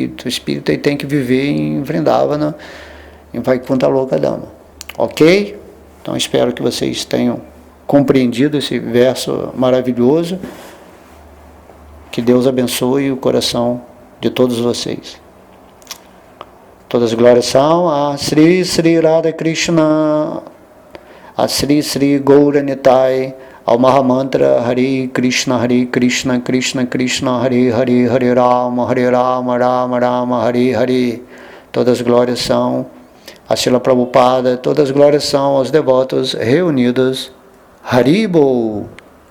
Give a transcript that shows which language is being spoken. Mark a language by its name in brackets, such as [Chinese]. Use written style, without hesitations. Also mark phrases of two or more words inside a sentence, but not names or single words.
[Portuguese] O espírito ele tem que viver em Vrindavana, em Vaikuntha Lokadama. Ok? Então espero que vocês tenham compreendido esse verso maravilhoso. Que Deus abençoe o coração de todos vocês. Todas as glórias são a Sri Sri Radha Krishna, a Sri Sri Gaura Nitai, ao Mahamantra [Sanskrit] हरे कृष्ण कृष्ण कृष्ण हरे हरे, हरे राम राम राम हरे हरे. [Portuguese] Todas as glórias são a Srila Prabhupada, todas as glórias são aos devotos reunidos. Haribol.